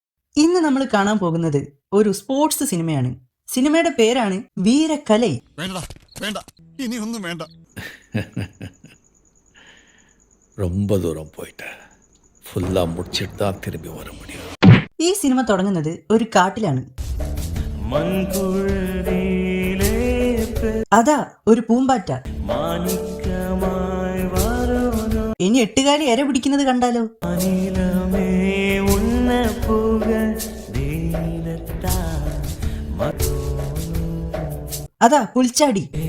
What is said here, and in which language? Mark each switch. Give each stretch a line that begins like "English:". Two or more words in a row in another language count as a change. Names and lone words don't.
Malayalam: ഇന്ന് നമ്മൾ കാണാൻ പോകുന്നത് ഒരു സ്പോർട്സ് സിനിമയാണ്. സിനിമയുടെ പേരാണ് വീരക്കലൈ. വേണ്ട ഇനി ഒന്നും വേണ്ട.
Tamil: ரொம்ப தூரம் போயிட்டேன். ஃபுல்லா முடிச்சிட்டு தான் திரும்பி வர முடியும்.
Malayalam: ഈ സിനിമ തുടങ്ങുന്നത് ഒരു കാട്ടിലാണ്. അതാ ഒരു പൂമ്പാറ്റ. ഇനി എട്ടുകാലി ഇര പിടിക്കുന്നത് കണ്ടാലോ? അതാ പുൽച്ചാടി.